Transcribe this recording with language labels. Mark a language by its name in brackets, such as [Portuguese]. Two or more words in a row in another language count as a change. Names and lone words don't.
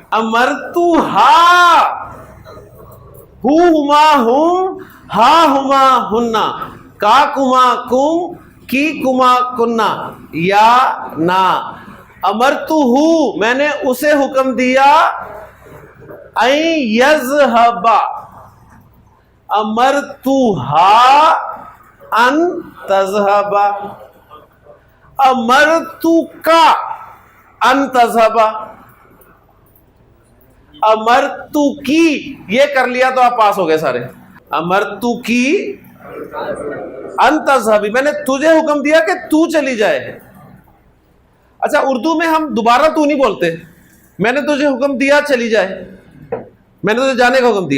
[Arabic] امرتھا ہما ہم ہا ہما ہننا کا کما کم کی کما کننا یا نا. [Urdu] امرتہو میں نے اسے حکم دیا [Arabic] این یذہب. امرتھا ان تذہب. امرتک ان تذہب. [Urdu] امرتکی یہ کر لیا تو آپ پاس ہو گئے سارے. [Arabic] امرتکی ان تذہبی [Urdu] میں نے تجھے حکم دیا کہ تو چلی جائے. اچھا اردو میں ہم دوبارہ تو نہیں بولتے, میں نے تجھے حکم دیا چلی جائے, میں نے تجھے جانے کا حکم دیا.